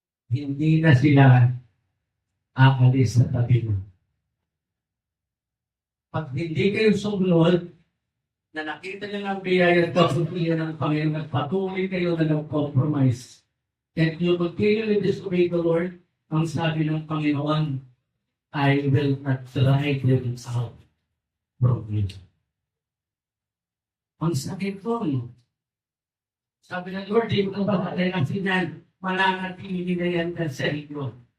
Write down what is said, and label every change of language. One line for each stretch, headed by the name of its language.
Filipino: Hindi na sila aalis sa tabi mo. Pag hindi kayo sumunod, na nakita niyo ng biyaya at pagpupilihan ng Panginoon at patuloy kayo na nag-compromise, and you continually disobey the Lord, ang sabi ng Panginoon,
English: I will not drive them out from you.
Filipino: Ang sakit po. Sabi ng Lord, di mo ba kailangan mananatili na yan sa inyo.